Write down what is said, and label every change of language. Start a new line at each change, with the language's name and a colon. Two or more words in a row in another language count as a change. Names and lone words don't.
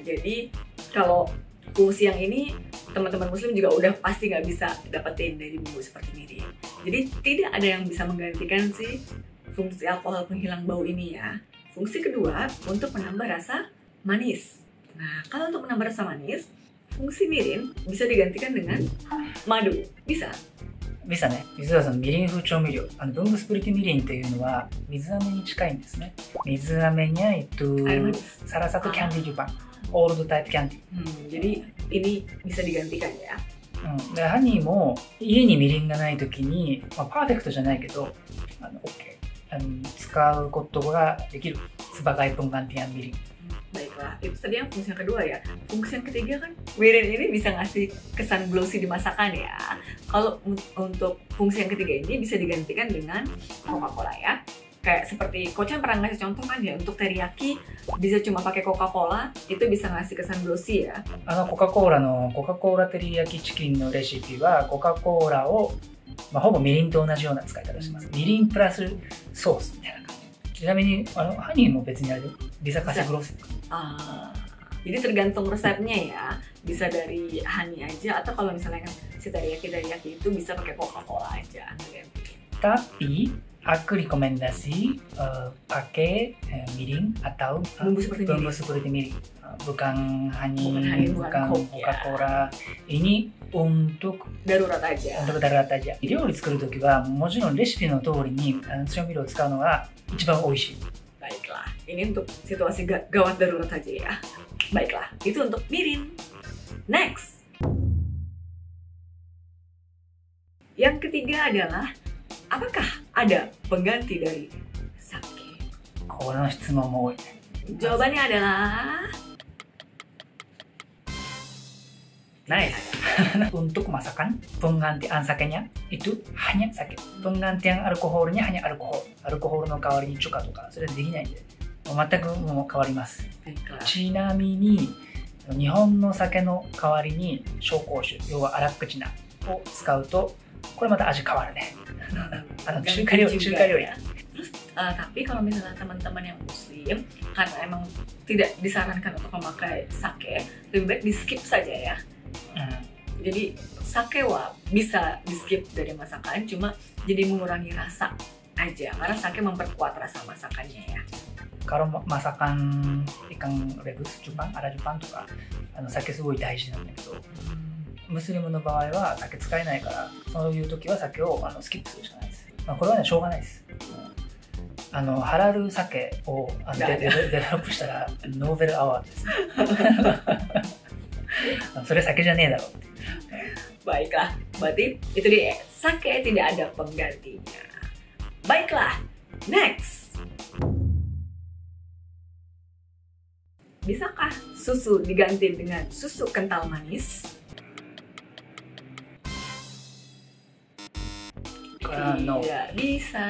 Indonesian: Jadi kalau fungsi yang ini, teman-teman muslim juga udah pasti nggak bisa dapetin dari bumbu seperti mirin. Jadi tidak ada yang bisa menggantikan si fungsi alkohol penghilang bau ini ya. Fungsi kedua untuk menambah rasa manis. Nah, kalau untuk menambah rasa manis, fungsi mirin bisa digantikan dengan madu. Bisa?
Japanese: 実はね、実はそのみりん風調味料、ブングスプリティみりんというのは水飴に近いんですね。
Indonesian: 水飴nya itu salah satu candy Jepang,
English: old type candy.
Indonesian: Jadi ini bisa digantikan ya.
Japanese: でハニーも家にみりんがない時に、パーフェクトじゃないけど、OK、使うことができる
Indonesian: sebagai penggantian mirin. Baiklah, itu tadi yang fungsi yang kedua ya. Fungsi yang ketiga kan, mirin ini bisa ngasih kesan glossy di masakan ya. Kalau untuk fungsi yang ketiga ini bisa digantikan dengan Coca-Cola ya. Kayak seperti Kochen pernah ngasih contoh kan ya, untuk teriyaki bisa cuma pakai Coca-Cola, itu bisa ngasih kesan glossy ya.
Japanese: コカ・コーラのコカ・コーラテリヤキチキンのレシピはコカ・コーラを、ほぼみりんと同じような使い方をします。みりんプラスソースみたいな感じ。ちなみにハニーも別にあれ
Indonesian: bisa kasih gloss. Jadi tergantung resepnya ya. Bisa dari honey aja atau kalau misalnya kan si teriyaki itu bisa pakai Coca-Cola aja. Tapi aku rekomendasi pakai mirin atau bumbu seperti mirin. Bukan honey, bukan Coca-Cola. Ini untuk darurat aja. Untuk darurat aja.
Japanese: 料理作るときはもちろんレシピの通りに調味料を使うのが一番美味しい。
Indonesian: Baiklah, ini untuk situasi gawat darurat saja ya. Baiklah, itu untuk mirin. Next. Yang ketiga adalah, apakah ada pengganti dari sake?
Japanese: この質問も多いね。
Indonesian: Jawabannya adalah nice. Untuk masakan, penggantian sakenya itu hanya sake. Penggantian alkoholnya hanya alkohol.
Japanese: Alkohol の代わりにチュカとか、それはできないんで、全くもう変わります。ちなみに、日本の酒の代わりに紹興酒、要は荒口菜を使うと、これまた味変わるね。中華料理。
Indonesian: Tapi kalau misalnya teman-teman yang muslim, karena emang tidak disarankan untuk memakai sake, lebih baik di skip saja ya. Jadi sake bisa di skip dari masakan, cuma jadi mengurangi rasa aja, karena sake memperkuat rasa masakannya ya. Kalau masakan ikan rebus Jepang, ada Jepang
Japanese: とか、酒すごい大事なんだけど、ムスリムの場合は酒使えないから、そういう時は酒をスキップするしかないです。これはね、しょうがないです。ハラル酒をデベロップしたらノーベルアワードです。それ酒じゃねえだろって。
Indonesian: Baiklah, berarti itu dia, sake tidak ada penggantinya. Baiklah, next. Bisakah susu diganti dengan susu kental manis? Tidak bisa.